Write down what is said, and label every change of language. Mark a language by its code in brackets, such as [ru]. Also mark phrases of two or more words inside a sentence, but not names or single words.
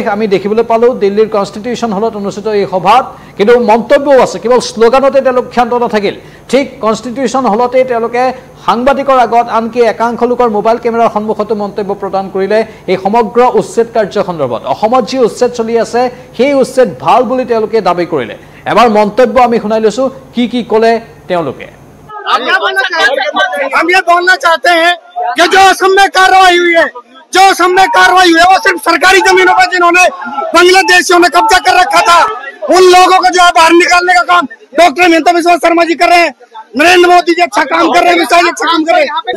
[as] আমি দেখিবলৈ পালোঁ দিল্লীৰ কনষ্টিটিউশ্যন হলত অনুষ্ঠিত এই সভাত কিন্তু মন্তব্যও আছে কেৱল শ্লোগানতে তেওঁলোক ক্ষান্ত নাথাকিল ঠিক কনষ্টিটিউশ্যন হলতে তেওঁলোকে সাংবাদিকৰ আগত আনকি একাংশ লোকৰ মোবাইল কেমেৰাৰ সন্মুখতো মন্তব্য প্ৰদান কৰিলে এই সমগ্ৰ উচ্ছেদ কাৰ্য সন্দৰ্ভত অসমত যি উচ্ছেদ চলি আছে সেই উচ্ছেদ ভাল বুলি তেওঁলোকে দাবী কৰিলে এবাৰ মন্তব্য আমি শুনাই লৈছোঁ কি ক'লে তেওঁলোকে [hi] हम ये बोलना चाहते हैं कि जो असम में कार्रवाई हुई है वो सिर्फ सरकारी जमीनों पर जिन्होंने बांग्लादेशियों ने कब्जा कर रखा था उन लोगों को जो है बाहर निकालने का काम डॉक्टर हिमंत बिस्वा शर्मा जी कर रहे हैं नरेंद्र मोदी जी अच्छा काम कर रहे हैं, मिसाइल अच्छा काम कर रहे हैं।